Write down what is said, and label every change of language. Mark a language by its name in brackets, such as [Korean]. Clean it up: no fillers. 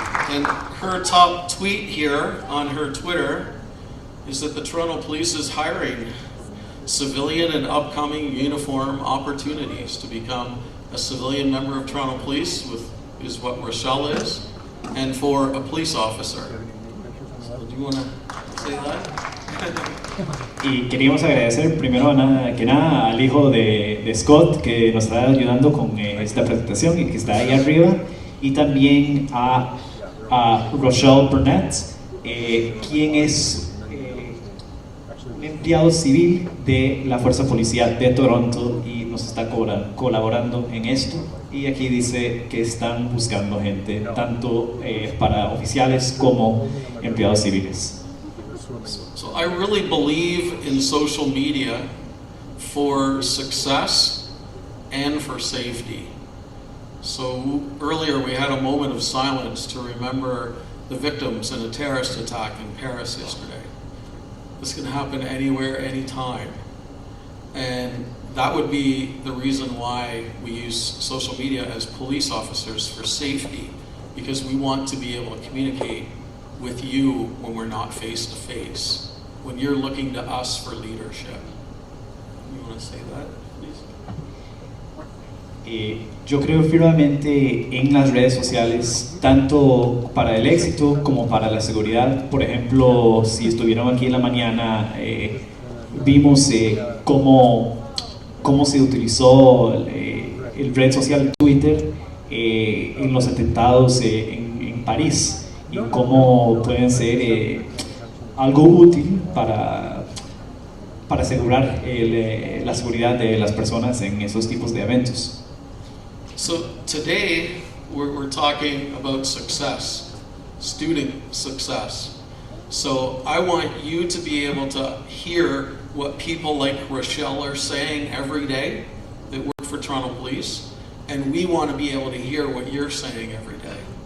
[English] And her top tweet here on her Twitter is that the Toronto Police is hiring civilian and upcoming uniform opportunities to become a civilian member of Toronto Police, is what Rochelle is, and for a police officer. So do you want to say that? [Spanish] Y queríamos agradecer primero que nada al hijo de Scott que nos está ayudando con esta presentación y que está ahí arriba, y también a Rochelle Burnett, quien es un empleado civil de la Fuerza Policial de Toronto y nos está colaborando en esto. Y aquí dice que están buscando gente tanto para oficiales como empleados civiles. [English] So I really believe in social media for success and for safety. So earlier we had a moment of silence to remember the victims in a terrorist attack in Paris yesterday. This can happen anywhere, anytime. And that would be the reason why we use social media as police officers for safety, because we want to be able to communicate with you when we're not face to face, when you're looking to us for leadership. You want to say that, please? [Spanish] Yo creo firmemente en las redes sociales, tanto para el éxito como para la seguridad. Por ejemplo, si estuvieron aquí en la mañana, vimos cómo se utilizó el red social Twitter en los atentados en París, y cómo pueden ser algo útil para asegurar la seguridad de las personas en esos tipos de eventos. [English] So today we're talking about success, student success. So I want you to be able to hear what people like Rochelle are saying every day that work for Toronto Police, and we want to be able to hear what you're saying every day.